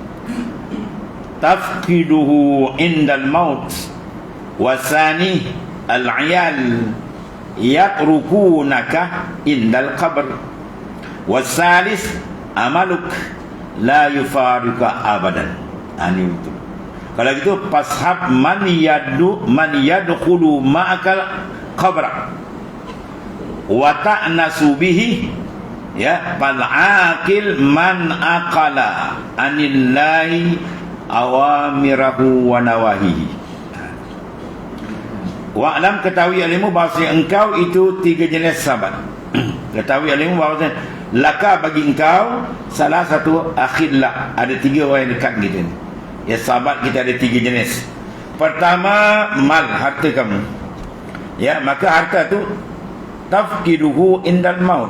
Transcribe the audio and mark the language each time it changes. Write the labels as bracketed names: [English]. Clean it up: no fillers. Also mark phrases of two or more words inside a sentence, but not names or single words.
[Arabic] تفقده عند الموت، والثاني العيال يتركونك عند القبر، والثالث عملك لا يفارقك أبدا. [Malay] Ini betul. Kalau gitu [Arabic] فصاحب من يدخل معك القبر وتأنس به، يا، فالعاقل من عقل عن الله أوامره ونواهيه. Wa'lam, [Malay] ketahui alimu bahawa engkau itu 3 jenis sahabat. Ketahui alimu bahawa laka bagi engkau salah satu akhillah, ada 3 orang yang dekat kita. Ya, sahabat kita ada 3 jenis. Pertama, mal, harta kamu. [Arabic] Ya, maka harta tu تفقده عند الموت.